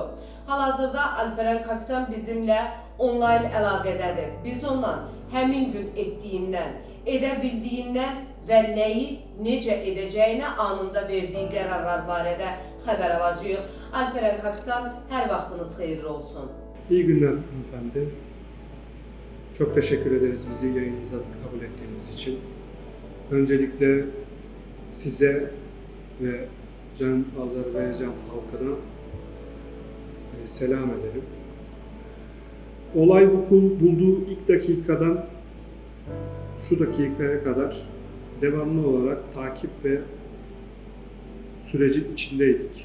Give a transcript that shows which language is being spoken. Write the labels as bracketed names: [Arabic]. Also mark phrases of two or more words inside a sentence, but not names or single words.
[Azerbaijani] Hal-hazırda Alperen kapitan bizimlə onlayn əlaqədədir. Biz ondan həmin gün etdiyindən, edə bildiyindən və nəyi necə edəcəyinə anında verdiyi qərarlar barədə xəbər alacağıq. Alperen kapitan, hər vaxtınız xeyirli olsun. [Turkish] İyi günler hanımefendi. Çok teşekkür ederiz bizi yayınınıza kabul ettiğiniz için. Öncelikle size ve Can Azerbaycan halkına selam ederim. Olay bulduğu ilk dakikadan şu dakikaya kadar devamlı olarak takip ve sürecin içindeydik.